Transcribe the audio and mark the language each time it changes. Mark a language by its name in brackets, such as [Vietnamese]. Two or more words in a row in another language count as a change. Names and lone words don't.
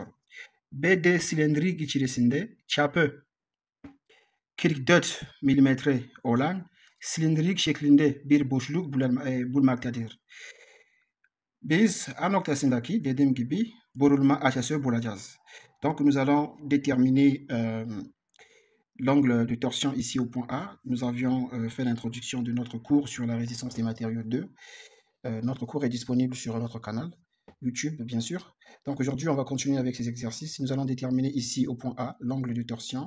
[Turkish] BD silindrik içerisinde çapı 44 milimetre olan silindrik şeklinde bir boşluk bulmaktadır. Biz A noktasındaki dediğim gibi burulma açısı bulacağız. [French] Donc nous allons déterminer l'angle de torsion ici au point A. Nous avions fait l'introduction de notre cours sur la résistance des matériaux 2. Notre cours est disponible sur notre canal YouTube, bien sûr. Donc aujourd'hui, on va continuer avec ces exercices. Nous allons déterminer ici au point A l'angle de torsion.